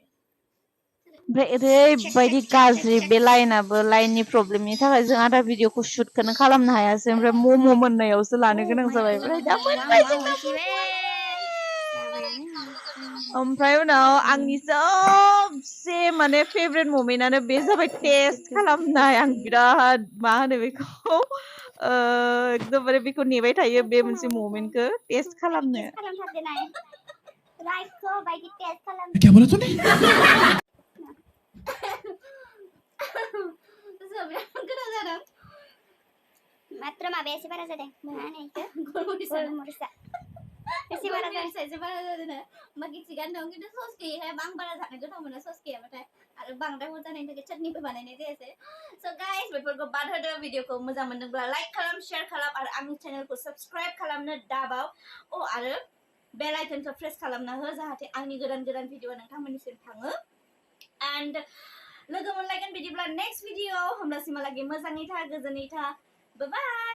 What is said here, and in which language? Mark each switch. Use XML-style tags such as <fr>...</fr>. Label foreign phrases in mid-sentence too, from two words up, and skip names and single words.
<brx>ओमफ्राय ओरैबायदि गाज्रि बे लाइनाबो लाइननि प्रब्लेमनि थाखाय जों आधा भिडिअखौ शुटखौनो खालामनो हायासै ओमफ्राय मम' मोननायावसो लानो गोनां जाबाय ओमफ्राय दा मोनबाय जोङो ओमफ्राय उनाव आंनि सबसे माने फेभरेट ममेन्टआनो बे जाबाय टेस्ट खालामनाय आं बिराद मा होनो बेखौ एकदमबारे बेखौ नेबाय थायो बे मोनसे ममेन्टखौ टेस्ट खालामनो खालामथारदोनाय लाइखौ बायदि टेस्ट खालाम</brx> <hi>क्या बोला तूने</hi> <brx>गोनां जादों मात्र माबाया एसे बारा जादों मा होनो इखो गलमरिसा एसे बारा जादों बाखि थिगानो दं खिन्थु सस गैयैहाय आं बारा जानो गोथाव मोनो सस गैयाबाथाय आरो बांद्राय बुरजानायनि थाखाय चाटनिबो बानायनाय जायासै</brx> <en>so guys</en> <brx>बेफोरखौ बाद होदो भिडिअखौ मोजां मोनदोंब्ला लाइक खालाम शेयार खालाम आरो आंनि चेनेलखौ साबस्क्राइब खालामनो दाबाव आरो</brx> <en>bell icon</en> <brx>प्रेस खालामना हो जाहाथे आंनि गोदान गोदान भिडिअ नोंथांमोननिसिम थाङो</brx> <en>end logo</en> <brx>मोनलायगोन बिदिब्ला</brx> <en>next video</en> <brx>होमब्लासिमहालागै मोजाङै था गोजोनै था</brx> <en>bye bye</en>